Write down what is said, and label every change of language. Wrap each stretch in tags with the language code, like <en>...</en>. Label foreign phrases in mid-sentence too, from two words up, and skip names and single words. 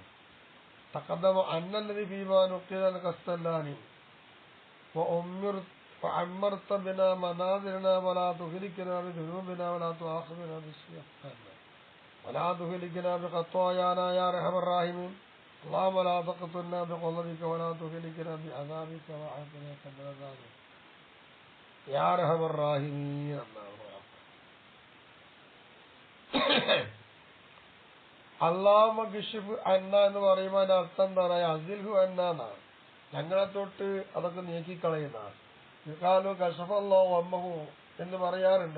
<ar>تقدم أن الذي فيما نقل القسطلاني وعمرت بنا منازلنا ولا تهلكنا بذنوبنا ولا تعاقبنا بالشياخان ولا تهلكنا بخطايانا يا أرحم الراحمين اللهم لا تقتلنا بغضبك ولا تهلكنا بعذابك وعافنا قبل ذلك يا ارحم الراحمين. اللهم اكشف عنا</ar> <ml>എന്ന് പറയുമ്പോൾ അതിന്റെ അർത്ഥം എന്താണ്?</ml> <ar>أزله عنا</ar> <ml>ഞങ്ങളെ തൊട്ട് അതൊക്കെ നീക്കിക്കളയുന്ന.</ml> <ar>قالوا كشف الله غمه</ar> <ml>എന്ന് പറയാറുണ്ട്.</ml>